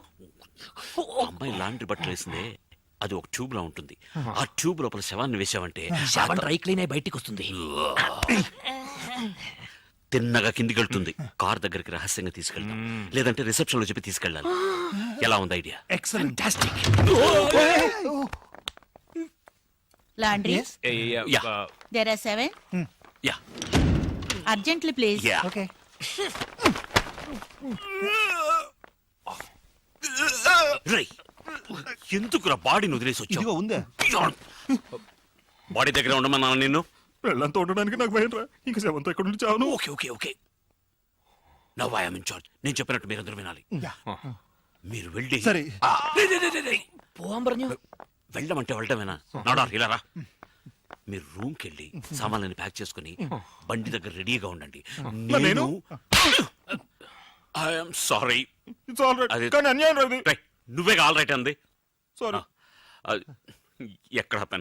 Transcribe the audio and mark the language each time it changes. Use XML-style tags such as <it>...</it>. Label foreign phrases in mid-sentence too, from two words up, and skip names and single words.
<te>అమ్మాయి లాండ్రీ బట్టలు వేసిందే, అది ఒక ట్యూబ్ లో ఉంటుంది. ఆ ట్యూబ్ లోపల శవాన్ని వేసావంటే డ్రై క్లీన్ అయి బయటికి వస్తుంది. తిన్నగా కిందికి వెళ్తుంది. కార్ దగ్గరికి రహస్యంగా తీసుకెళ్తాం, లేదంటే రిసెప్షన్ లో చెప్పి తీసుకెళ్ళాలి. ఎలా ఉంది ఐడియా? ఎక్సలెంట్.</te> <en>Laundry? Yeah. There are 7. యా Urgently, please. యా</en> <te>ఓకే. రేయ్, ఎందుకురా బాడీని వదిలేసి ఇదిగో వచ్చావు? ఉందే. బాడీ దగ్గర ఉండమన్నా నిన్ను. వెళ్ళంతో ఉండడానికి నాకు భయం రా. ఇంకా శవంతో ఎక్కడ నుంచి చావును.</te> <en>Okay okay okay, now I am in charge.</en> <te>నేను చెప్పినట్టు మీరందరూ వినాలి. మీరు వెళ్ళి సరే.</te> <ml>പോവാൻ പറഞ്ഞു.</ml> <te>వెళ్ళమంటే వెళ్ళటమేనా? నాడార్ ఇలా రా. మీరు రూమ్కి వెళ్ళి సామాన్లని ప్యాక్ చేసుకుని బండి దగ్గర రెడీగా ఉండండి. నేను?</te> <en>I'm sorry. It's all right.</en> <te>అది- కానీ అన్యాయం రాదు. నువ్వేగా</te> <en>all right</en> <te>అంది. సారీ. ఎక్కడ పెన్?</te>